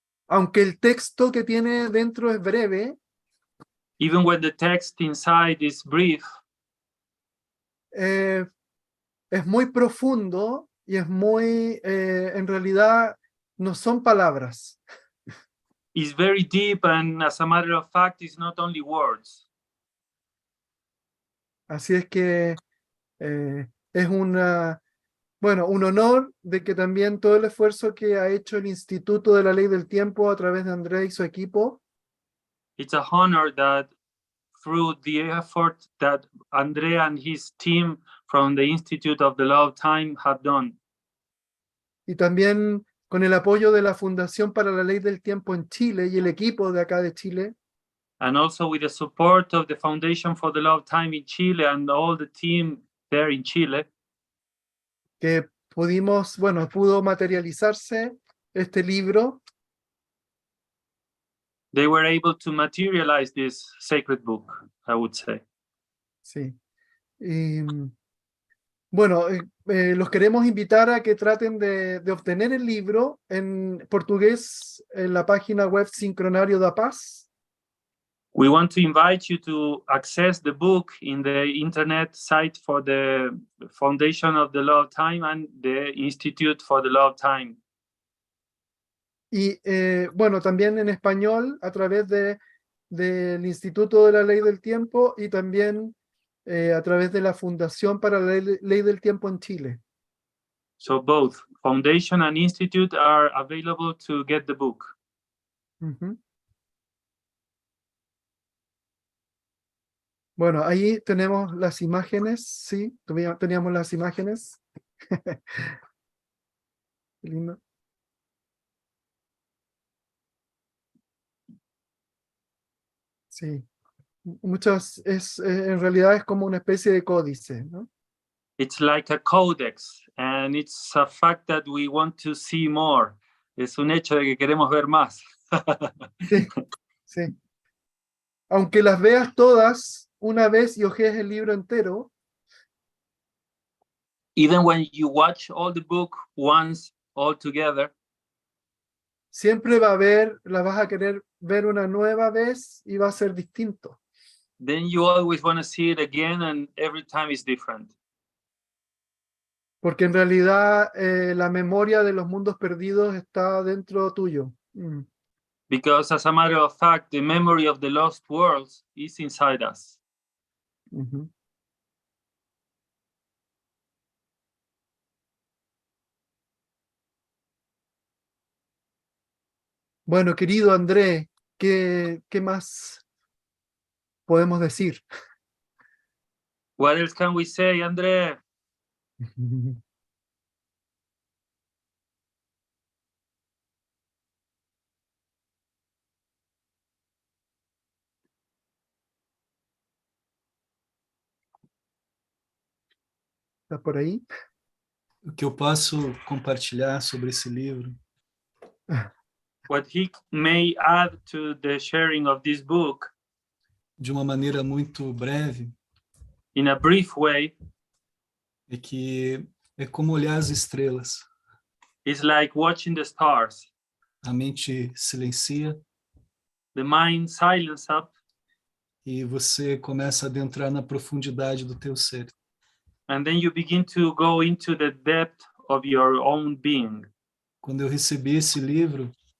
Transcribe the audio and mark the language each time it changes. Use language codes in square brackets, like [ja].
[es] Aunque el texto que tiene dentro es breve, [en] Even when the text inside is brief, [es] es muy profundo y es muy, en realidad, no son palabras. [en] it's very deep, and as a matter of fact, it's not only words. [es] Así es que es un honor de que también todo el esfuerzo que ha hecho el Instituto de la Ley del Tiempo a través de André y su equipo, [en] It's a honor that through the effort that Andrea and his team from the Institute of the Law of Time have done, [es] y también con el apoyo de la Fundación para la Ley del Tiempo en Chile y el equipo de acá de Chile, [en] and also with the support of the Foundation for the Law of Time in Chile and all the team there in Chile, [es] que pudo materializarse este libro, [en] they were able to materialize this sacred book, I would say. [es] sí. Y, los queremos invitar a que traten de obtener el libro en portugués en la página web Sincronario da Paz. [en] We want to invite you to access the book in the internet site for the Foundation of the Law of Time and the Institute for the Law of Time. [es] Y también en español a través del Instituto de la Ley del Tiempo y también a través de la Fundación para la Ley del Tiempo en Chile. [en] So both Foundation and Institute are available to get the book. Uh-huh. [es] Bueno, ahí tenemos las imágenes, sí, teníamos las imágenes. Qué lindo. Sí, en realidad es como una especie de códice, ¿no? [en] It's like a codex, and it's a fact that we want to see more. [es] Es un hecho de que queremos ver más. Sí, sí. Aunque las veas todas una vez y hojees el libro entero, [en] Even when you watch all the book once all together, [es] siempre la vas a querer ver una nueva vez y va a ser distinto. [en] then you always want to see it again, and every time is different. [es] Porque en realidad la memoria de los mundos perdidos está dentro tuyo. [en] Because as a matter of fact, the memory of the lost worlds is inside us. Uh-huh. [es] Bueno, querido André, ¿qué más podemos decir? [en] What else can we say, André? [es] ¿Estás por ahí? [pt] O que eu posso compartilhar sobre esse livro [en] What he may add to the sharing of this book [pt] de uma maneira muito breve [en] in a brief way [pt] é que é como olhar as estrelas. [en] is like watching the stars. [pt] A mente silencia [en] The mind silence up, [pt] e você começa a adentrar na profundidade do teu ser. [en] and then you begin to go into the depth of your own being. [pt] Quando eu recebi esse livro,